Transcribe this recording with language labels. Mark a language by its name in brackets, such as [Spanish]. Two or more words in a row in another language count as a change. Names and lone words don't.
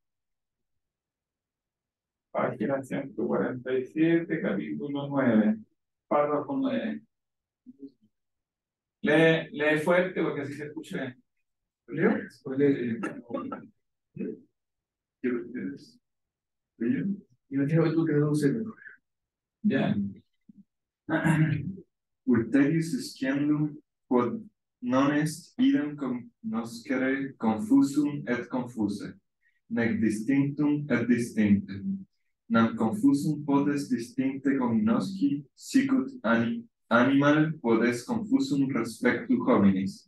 [Spanish] Página 147, capítulo 9, párrafo 9. Lee fuerte porque así se escucha. ¿Leo? ¿O lee? ¿Qué ustedes? ¿Leo? Y me quiero que tú traduces. Ya. [Latin] Ulterius sciendum quod non est idem cognoscere confusum et confuse, nec distinctum et distincte. Nam confusum potes distincte cognosci, sicut animal potes confusum respectu hominis.